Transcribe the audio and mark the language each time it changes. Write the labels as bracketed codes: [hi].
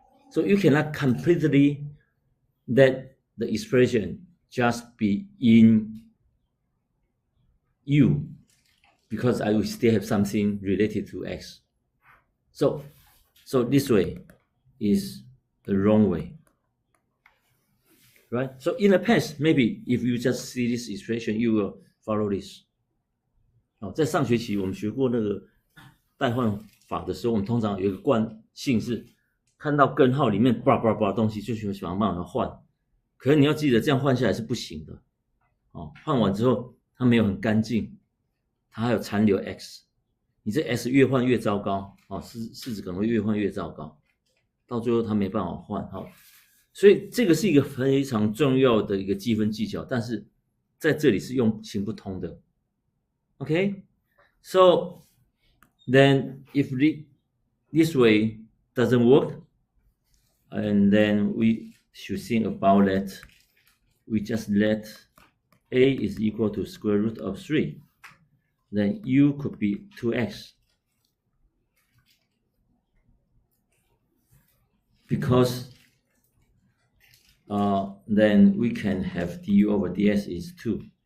[en] So you cannot completely let the expression just be in u, because I will still have something related to x. So this way is the wrong way, right? So in the past, maybe if you just see this expression, you will follow this. [zh] 在上学期我们学过那个代换法的时候，我们通常有一个惯性是看到根号里面叭叭叭的东西，就想办法换。可是你要记得，这样换下来是不行的。换完之后它没有很干净，它还有残留 x， 你这 x 越换越糟糕，式子可能会越换越糟糕，到最后它没办法换。所以这个是一个非常重要的一个计分技巧，但是在这里是用行不通的。 [en] Okay, so then if this way doesn't work, and then we should think about that we just let a is equal to square root of 3, then u could be 2x, because then we can have du over ds is 2.